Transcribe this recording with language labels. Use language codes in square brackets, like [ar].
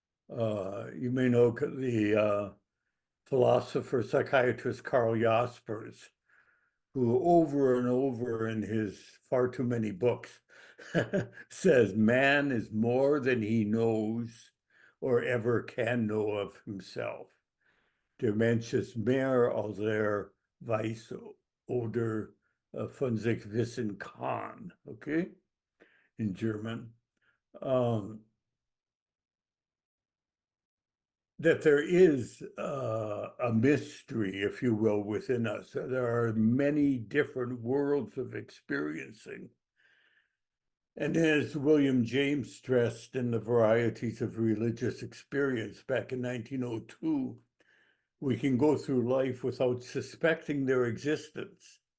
[en] You may know the philosopher, psychiatrist Karl Jaspers, who over and over in his far too many books says man is more than he knows or ever can know of himself. [de] Der Mensch ist mehr als weiß oder von sich wissen kann, [en] okay, in German. That there is a mystery, if you will, within us. There are many different worlds of experiencing. And as William James stressed in The Varieties of Religious Experience back in 1902, we can go through life without suspecting their existence.